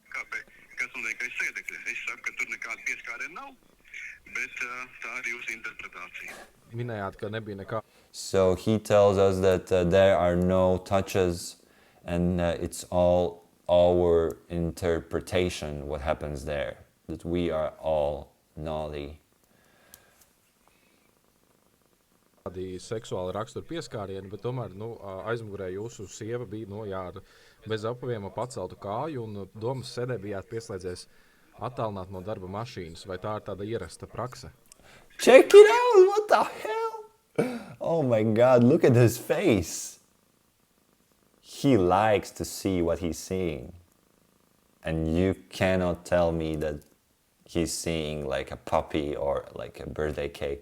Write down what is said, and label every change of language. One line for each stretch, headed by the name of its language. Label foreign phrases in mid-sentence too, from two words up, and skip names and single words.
English: So he tells us that there are no touches, and it's all our interpretation what happens there, that we are all naughty.
Latvian: Tādi seksuāli rakstura pieskārieni, bet tomēr aizmugurē jūsu sieva bija bez apaviem paceltu kāju, un domas sēdē bijāt pieslēdzies attālināt no darba mašīnas. Vai tā ir tāda ierasta prakse?
English: Check it out! What the hell? Oh my God, look at his face. He likes to see what he's seeing. And you cannot tell me that he's seeing like a puppy or like a birthday cake.